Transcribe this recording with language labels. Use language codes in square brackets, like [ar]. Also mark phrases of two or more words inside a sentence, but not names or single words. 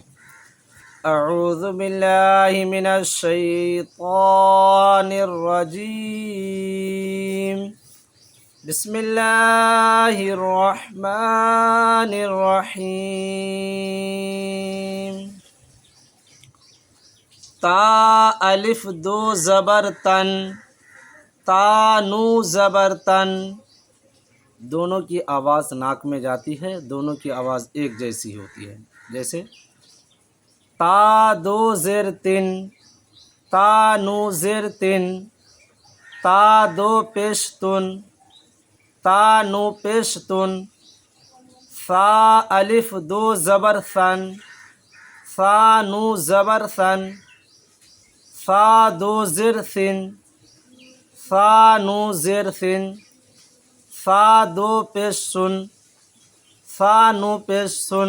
[ar] اعوذ باللہ من الشیطان الرجیم، بسم اللہ الرحمن الرحیم۔ [ur] تا الف دو زبر تن، تا نو زبر تن، دونوں کی آواز ناک میں جاتی ہے، دونوں کی آواز ایک جیسی ہوتی ہے۔ جیسے تا دو زیر تن، تا نو زیر تن، تا دو پیش تن، تا نو پیش تن۔ ثا الف دو زبر ثن، ثا نو زبر ثن، ثا دو زیر ثن، ثا نو زیر ثن، ثا دو پیش سن، ثا نو پیش سن۔